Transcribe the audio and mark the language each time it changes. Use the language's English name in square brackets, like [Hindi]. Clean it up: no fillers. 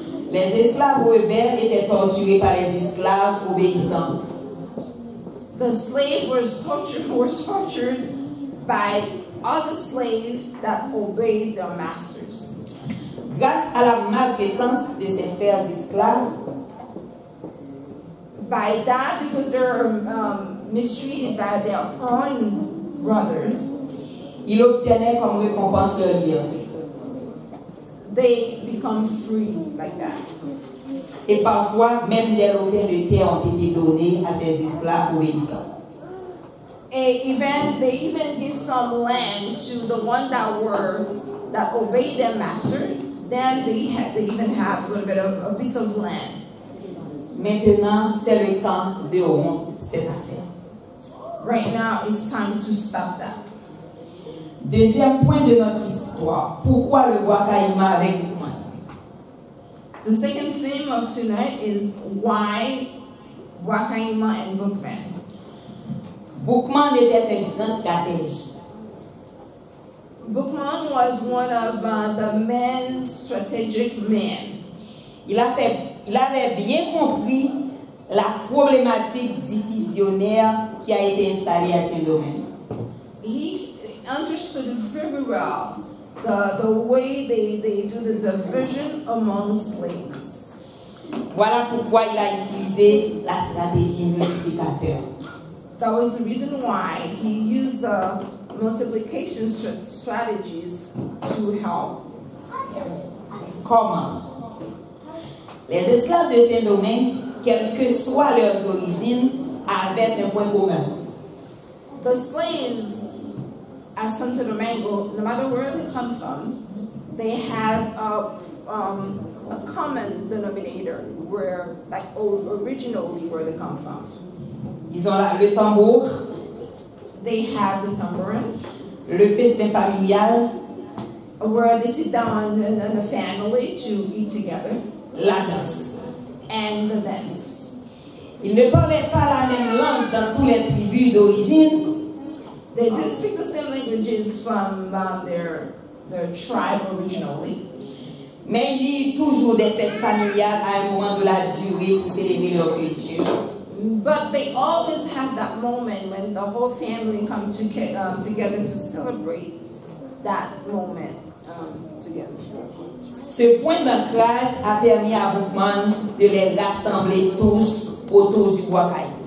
[French] Les esclaves rebelles étaient torturés par les esclaves obéissants. [English] The slaves were tortured by other slaves that obeyed their masters. [French] Grâce à la maltraitance de ces frères esclaves, [English] By that, because they're mistreated by their own brothers, [French] ils obtenaient comme récompense leur liberté. [English] they become free like that. [French] Et parfois, même des lopins de terre ont été donnés à ces esclaves obéissants. [English] They even give some land to the one that obeyed their master. Then they even have a little bit of a piece of land. [French] Maintenant, c'est le temps de rompre cette affaire. [English] Right now, it's time to stop that. [French] Deuxième point de notre histoire. Pourquoi le Wakaima avec Boukman? [English] The second theme of tonight is why Wakaima and Boukman. [French] Boukman était un grand stratège. [English] Boukman was one of the main strategic men. [French] Il avait bien compris la problématique divisionnaire qui a été installée à Saint-Domingue. [English] He understood very well the way they do the division among slaves. [French] Voilà pourquoi il a utilisé la stratégie multiplicateur. [English] That was the reason why he used multiplication strategies to help. [French] Comment? Les esclaves de Saint-Domingue, quelles que soient leurs origines, avaient un point commun. [English] The slaves at Santo Domingo, no matter where they come from, they have a common denominator where, like, originally where they come from. [French] Ils ont le tambour, [English] They have the tambourine, [French] le festin familial, [English] where they sit down in a family to eat together, [French] la danse. [English] and the dance. [French] Ils ne parlaient pas la même langue dans toutes les tribus d'origine, [English] They did speak the same languages from their tribe originally, [French] mais il y a toujours des fêtes familiales à un moment de la durée pour célébrer leur culture. [English] but they always have that moment when the whole family come together to celebrate that moment together. [French] Ce point d'ancrage a permis à Boukman de les rassembler tous autour du Wakaï.